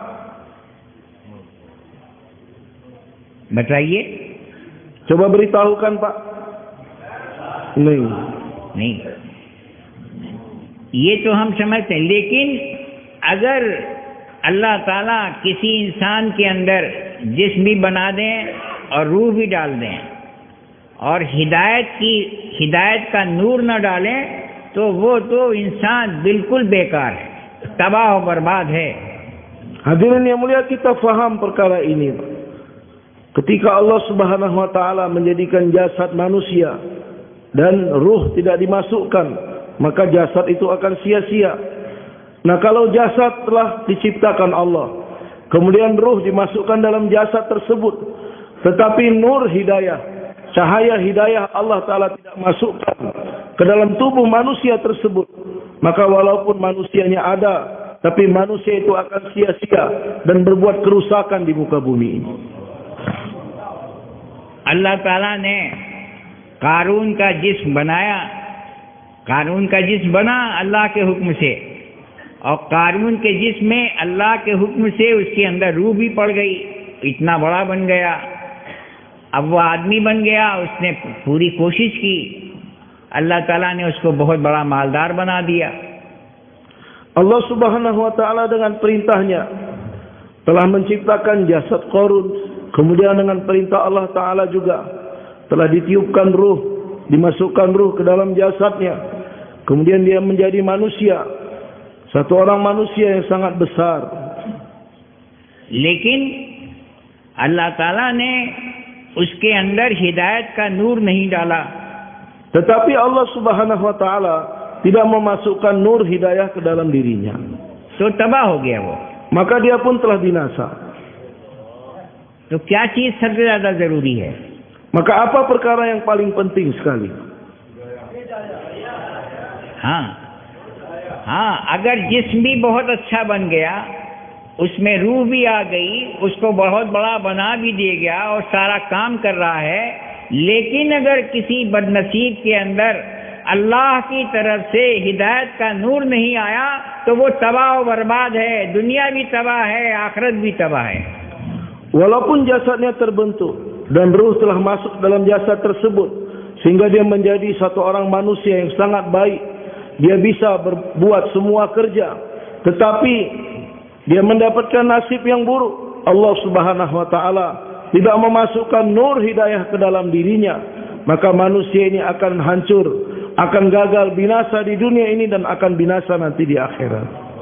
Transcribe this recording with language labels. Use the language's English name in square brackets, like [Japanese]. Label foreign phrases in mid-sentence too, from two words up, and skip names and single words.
[Hindi] बताइए. [Indonesian] Coba beritahukan Pak. [Hindi] नहीं, ये तो हम समझते हैं, लेकिन अगर अल्लाह ताला किसी इंसान के अंदर जिस्म भी बना दें और रूह भी डाल दें और हिदायत का नूर न डालें तो वो तो इंसान बिल्कुल बेकार है, तबाह और बर्बाद है। [Indonesian] Hadirin yang mulia, kita faham perkara ini. Ketika Allah [Arabic] سبحانه وتعالى [Indonesian] menjadikan jasad manusia dan ruh tidak dimasukkan, maka jasad itu akan sia-sia. Nah, kalau jasad telah diciptakan Allah, kemudian ruh dimasukkan dalam jasad tersebut, tetapi nur hidayah, cahaya hidayah Allah taala tidak masukkan ke dalam tubuh manusia tersebut, maka walaupun manusianya ada, tapi manusia itu akan sia-sia dan berbuat kerusakan di muka bumi ini. [Hindi] अल्लाह ताला ने कारून का जिस्म बनाया, कारून का जिस्म बना अल्लाह के हुक्म से, और कारून के जिस्म में अल्लाह के हुक्म से उसके अंदर रूह भी पड़ गई, इतना बड़ा बन गया। अब वो आदमी बन गया, उसने पूरी कोशिश की, अल्लाह ताला ने उसको बहुत बड़ा मालदार बना दिया। [Indonesian] Allah [Arabic] سبحانه وتعالى [Indonesian] dengan perintahnya telah menciptakan jasad Qarun. Kemudian dengan perintah Allah Ta'ala juga telah ditiupkan ruh, dimasukkan ruh ke dalam jasadnya. Kemudian dia menjadi manusia, satu orang manusia yang sangat besar. [Hindi] लेकिन अल्लाह ताला ने उसके अंदर हिदायत का नूर नहीं डाला। [Indonesian] Tetapi Allah [Arabic] سبحانه وتعالى [Indonesian] tidak memasukkan nur hidayah ke dalam dirinya. [Hindi] तो तबाह हो गया वो। [Indonesian] Maka dia pun telah binasa. [Hindi] तो क्या चीज सबसे ज्यादा जरूरी है? [Indonesian] Maka apa perkara yang paling penting sekali? [Hindi] हाँ, अगर जिस्म भी बहुत अच्छा बन गया, उसमें रूह भी आ गई, उसको बहुत बड़ा बना भी दिया गया और सारा काम कर रहा है, लेकिन अगर किसी बदनसीब के अंदर अल्लाह की तरफ से हिदायत का नूर नहीं आया तो वो तबाह और बर्बाद है, दुनिया भी तबाह है, आखिरत भी तबाह है। [Indonesian] Walaupun jasadnya terbentuk dan ruh telah masuk dalam jasad tersebut sehingga dia menjadi satu orang manusia yang sangat baik, dia bisa berbuat semua kerja, tetapi dia mendapatkan nasib yang buruk. Allah [Arabic] سبحانه وتعالى [Indonesian] tidak memasukkan nur hidayah ke dalam dirinya, maka manusia ini akan hancur, akan gagal, binasa di dunia ini dan akan binasa nanti di akhirat.